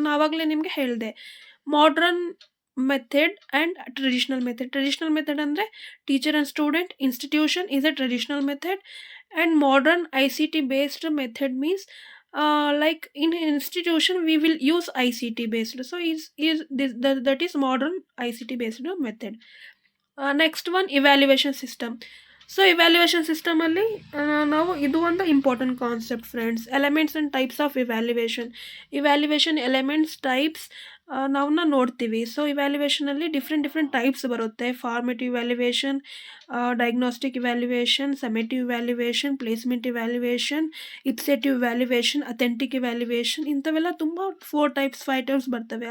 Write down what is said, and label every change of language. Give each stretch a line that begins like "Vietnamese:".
Kannada: ನಾನು ಆವಾಗಲೇ ನಿಮಗೆ ಹೇಳಿದೆ, modern method and traditional method ಅಂದರೆ teacher and student institution is A traditional method, and modern ICT based method means
English: like in institution we will use ICT based. So that is modern ICT based method. Next one evaluation system.
Kannada: So evaluation ಸಿಸ್ಟಮಲ್ಲಿ ನಾವು ಇದು ಒಂದು important concept friends. Elements and types of evaluation elements types ನಾವನ್ನ ನೋಡ್ತೀವಿ. So ಇವ್ಯಾಲ್ಯೂಯೇಷನಲ್ಲಿ different types ಬರುತ್ತೆ. Formative evaluation, diagnostic evaluation, summative evaluation, placement evaluation, ಇಪ್ಸೆಟಿವ್ evaluation, authentic evaluation, ಇಂಥವೆಲ್ಲ ತುಂಬ 4 types 5 types ಬರ್ತವೆ.